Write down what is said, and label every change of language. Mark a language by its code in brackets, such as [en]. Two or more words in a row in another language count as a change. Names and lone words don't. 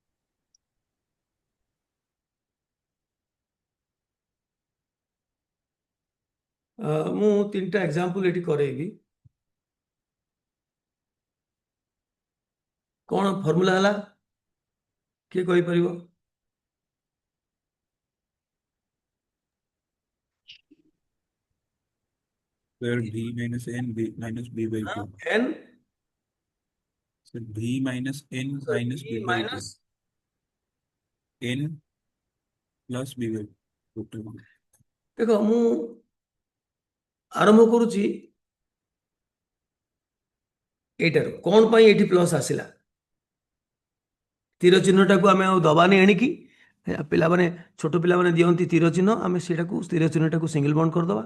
[or] ମୁଁ 3ଟା ଏକ୍ସାମ୍ପଲ ଏଠି କରେଇବି। କ'ଣ ଫର୍ମୁଲା ହେଲା କିଏ କହିପାରିବ? [en] Sir, V minus N B minus B by 2. n Sir, V minus N minus B e by 2. ମାଇନସ୍ N plus B by 2. [or] ଦେଖ ମୁଁ ଆରମ୍ଭ କରୁଛି ଏଇଟାରୁ। କ'ଣ ପାଇଁ ଏଠି ପ୍ଲସ୍ ଆସିଲା? ତୀର ଚିହ୍ନଟାକୁ ଆମେ ଆଉ ଦବାନି ଏଣିକି। ପିଲାମାନେ ଛୋଟ ପିଲାମାନେ ଦିଅନ୍ତି ତୀର ଚିହ୍ନ, ଆମେ ସେଇଟାକୁ ତୀର ଚିହ୍ନଟାକୁ [en] single bond [or] କରିଦେବା।